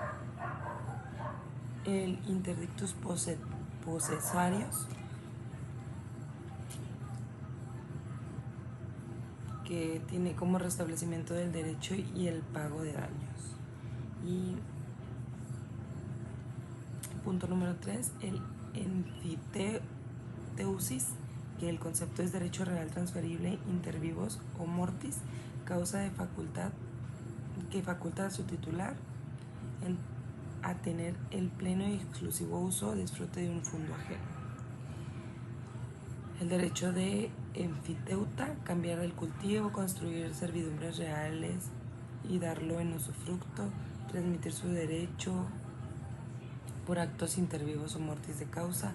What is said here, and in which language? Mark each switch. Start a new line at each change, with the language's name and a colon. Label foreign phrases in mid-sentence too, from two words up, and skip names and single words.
Spanish: El
Latin: interdictus possessarius,
Spanish: que tiene como restablecimiento del derecho y el pago de daños. Y punto número 3, el emphiteusis, que el concepto es derecho real transferible
Latin: inter vivos
Spanish: o mortis, causa de facultad que faculta a su titular a tener el pleno y exclusivo uso o disfrute de un fondo ajeno. El derecho de enfiteuta, cambiar el cultivo, construir servidumbres reales y darlo en usufructo, transmitir su derecho por actos intervivos o mortis de causa.